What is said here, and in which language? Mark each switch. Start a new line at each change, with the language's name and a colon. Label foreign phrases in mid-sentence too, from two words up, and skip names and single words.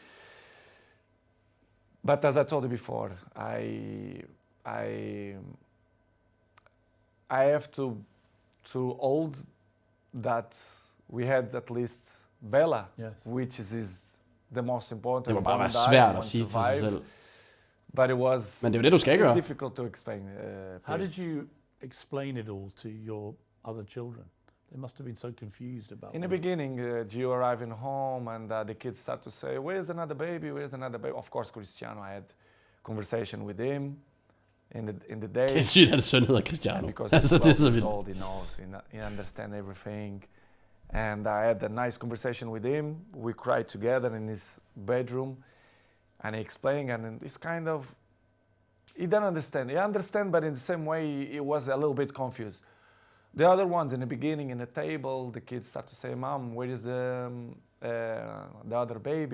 English: But as I told you before, I have to hold that we had at least Bella, which is the most important.
Danish: Det må bare være svært at sige til sig selv.
English: But it was.
Danish: Men det er jo det, du skal gøre.
English: Difficult to explain. How did you explain it all to your other children? They must have been so confused about it. In the beginning, Gio arriving home and the kids start to say, "Where's another baby? Where's another baby?" Of course, Cristiano, I had conversation with him in the day.
Danish: Det er sygt, at det søn hedder Cristiano.
English: Because
Danish: altså, det er så vildt.
English: Old, he knows, he understands everything. And I had a nice conversation with him. We cried together in his bedroom, and he explained, and it's kind of, he didn't understand. He understand, but in the same way, he was a little bit confused. The other ones in the beginning, in the table, the kids start to say, "Mom, where is the other baby?"